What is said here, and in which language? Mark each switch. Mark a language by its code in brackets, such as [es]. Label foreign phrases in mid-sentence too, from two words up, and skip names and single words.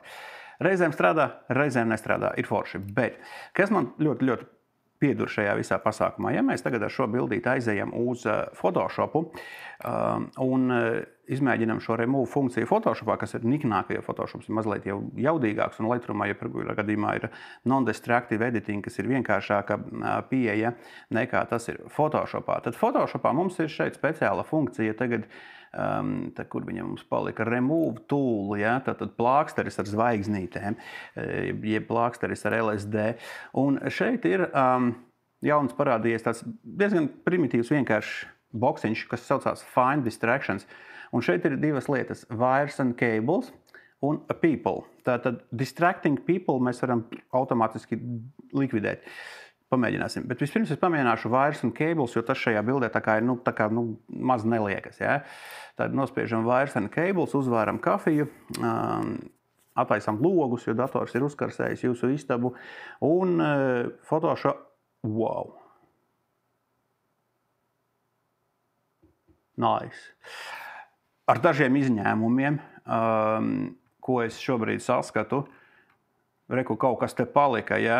[lv] Reizēm strādā, reizēm nestrādā, ir forši. Bet kas man ļoti, ļoti piedur šajā visā pasākumā, ja mēs tagad ar šo bildīti aizejam uz Photoshopu un izmēģinam šo remove funkciju Photoshopā, kas ir niknāka, jo Photoshops ir mazliet jau jaudīgāks un Lightroomā, ja gadījumā ir [en] non-destructive editing, [lv] kas ir vienkāršāka pieeja nekā tas ir Photoshopā. Tad Photoshopā mums ir šeit speciāla funkcija tagad, kur viņa mums palika [en] remove tool, [lv] ja? Tad plāksteris ar zvaigznītēm, jeb plāksteris ar LSD. Un šeit ir jauns parādījies tāds diezgan primitīvs vienkāršs boksiņš, kas saucās [en] Find Distractions. [lv] Un šeit ir divas lietas – [en] wires and cables un people. [lv] Tātad [en] distracting people [lv] mēs varam automātiski likvidēt. Pamēģināsim. Bet vispirms es pamēģināšu wires un cables, jo tas šajā bildē tā kā maz neliekas. Ja? Tad nospiežam [en] wires and cables, [lv] uzvāram kafiju, attaisam logus, jo dators ir uzkarsējis jūsu istabu. Un Photoshop, wow! Nice! Ar dažiem izņēmumiem, ko es šobrīd saskatu, reku kaut kas te palika, ja?